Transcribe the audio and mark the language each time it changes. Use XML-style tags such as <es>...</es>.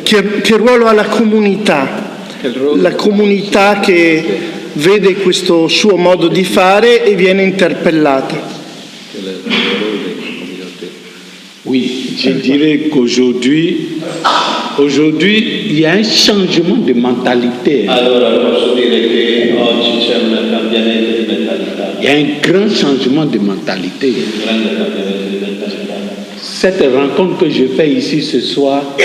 <it>che ruolo ha la comunità?</it> <fr>Quel rôle?</fr> <it>La comunità che vede questo suo modo di fare e viene interpellata.</it> <fr>Quel est le rôle de la communauté? Oui, je dirais qu'aujourd'hui, il y a un changement de mentalité.</fr> <it>Allora posso dire che oggi c'è un cambiamento di mentalità,</it> <fr>Il y a un grand changement de mentalité.</fr> <it>un grande cambiamento di mentalità.</it> <fr>Cette rencontre que je fais ici ce soir,</fr>